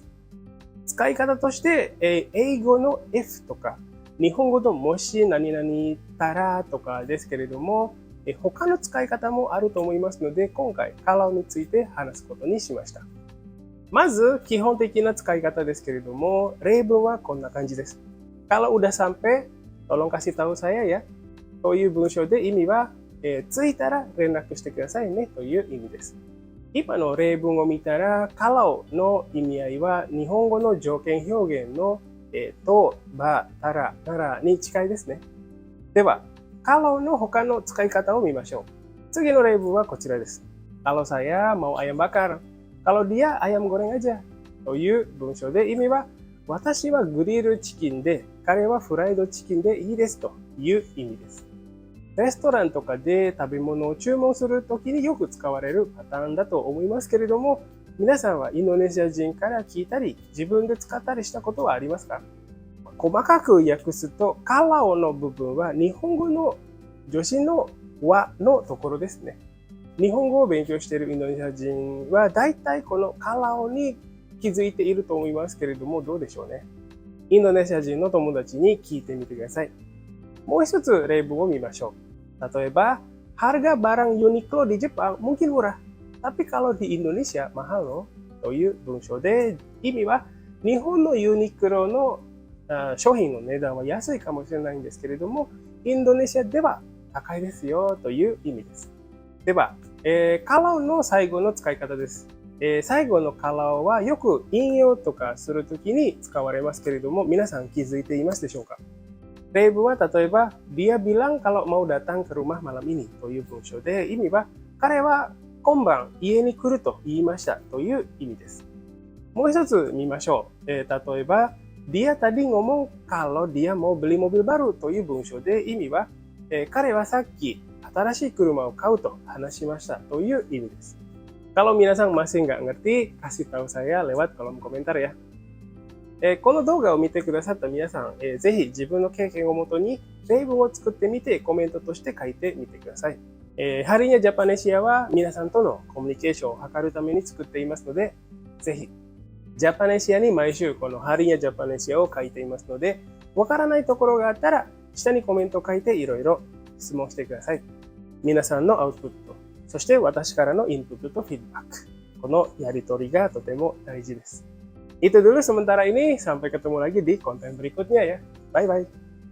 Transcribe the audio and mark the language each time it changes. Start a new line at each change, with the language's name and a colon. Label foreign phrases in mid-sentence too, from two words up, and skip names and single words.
Japanese: 使い方として、英語の F とか、日本語のもし何々たらとかですけれども、他の使い方もあると思いますので、今回カラオについて話すことにしました。まず、基本的な使い方ですけれども、例文はこんな感じです。
Indonesian: Kalau udah sampai, tolong kasih tahu saya ya。
Japanese: という文章で意味は、着いたら連絡してくださいねという意味です。今の例文を見たら、kalauの意味合いは日本語の条件表現のと、ば、たら、ならに近いですね。では、kalauの他の使い方を見ましょう。次の例文はこちらです。
Indonesian: Kalau saya mau ayam bakar, kalau dia ayam goreng aja
Japanese: という文章で意味は、私はグリルチキンで、彼はフライドチキンでいいですという意味です。レストランとかで食べ物を注文するときによく使われるパターンだと思いますけれども、皆さんはインドネシア人から聞いたり、自分で使ったりしたことはありますか？細かく訳すと、カラオの部分は日本語の助詞の和のところですね。日本語を勉強しているインドネシア人は大体このカラオに気づいていると思いますけれども、どうでしょうね。インドネシア人の友達に聞いてみてください。もう一つ例文を見ましょう。例えば、
Indonesian: harga barang Uniqlo di Jepang mungkin murah, tapi kalau di Indonesia mahal loh.
Japanese: という文章で、意味は日本のユニクロの商品の値段は安いかもしれないんですけれども、インドネシアでは高いですよという意味です。では、kalau の最後の使い方です。最後の kalau はよく引用とかするときに使われますけれども、皆さん気づいていますでしょうか？例文は例えば、
Indonesian: dia bilang kalau mau datang ke rumah malam ini
Japanese: という文章で、意味は彼は今晩家に来ると言いましたという意味です。もう一つ見ましょう。例えば、
Indonesian: dia tadi ngomong kalau dia mau beli mobil baru
Japanese: という文章で、意味は、彼はさっき新しい車を買うと話しましたという意味です。
Indonesian: Kalau minasan masih nggak ngerti, kasih tahu saya lewat kolom komentar ya.
Japanese: この動画を見てくださった皆さん、ぜひ自分の経験をもとに例文を作ってみてコメントとして書いてみてください。ハリニャジャパネシアは皆さんとのコミュニケーションを図るために作っていますので、ぜひジャパネシアに毎週このハリニャジャパネシアを書いていますので、わからないところがあったら下にコメントを書いていろいろ質問してください。皆さんのアウトプット、そして私からのインプットとフィードバック。このやりとりがとても大事です。
Indonesian: Itu dulu sementara ini, sampai ketemu lagi di konten berikutnya ya. Bye-bye.